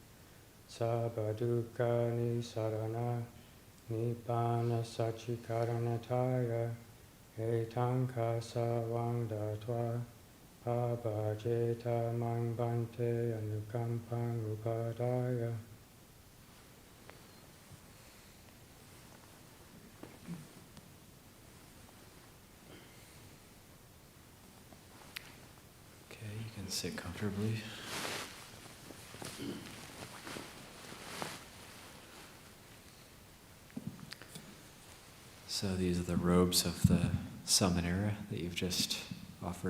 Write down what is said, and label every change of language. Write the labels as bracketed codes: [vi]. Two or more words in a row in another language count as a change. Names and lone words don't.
[pi] Sabadukani Sarana Nibbana Sachikaranataya Etanka Savang Datwa Papa Jeta Mang Bante Anukampang Upadaya. [en] Okay, you can sit comfortably. So these are the robes of the Samanera that you've just offered.